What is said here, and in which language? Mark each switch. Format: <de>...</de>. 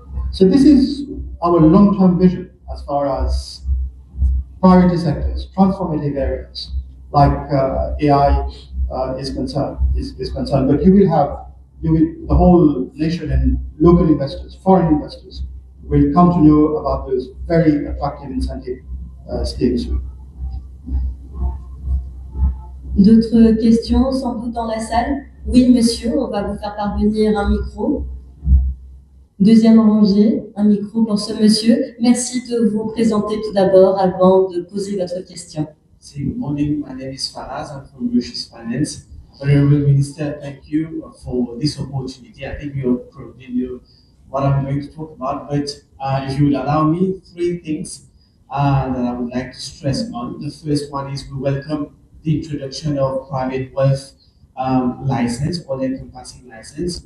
<en>So this is our long-term vision as far as priority sectors, transformative areas like AI is concerned. But the whole nation and local investors, foreign investors, will come to know about those very attractive incentive schemes.</en> <fr>D'autres questions, sans doute dans la salle? Oui, monsieur, on va vous faire parvenir un micro. Deuxième rangée, un micro pour ce monsieur. Merci de vous présenter tout d'abord avant de poser votre question.</fr> <en>Good morning, my name is Faraz, I'm from Mauritius Finance. Honorable Minister, thank you for this opportunity. I think you probably knew what I'm going to talk about, but if you would allow me, 3 things that I would like to stress on. The first one is we welcome the introduction of private wealth license, or the encompassing license.</en>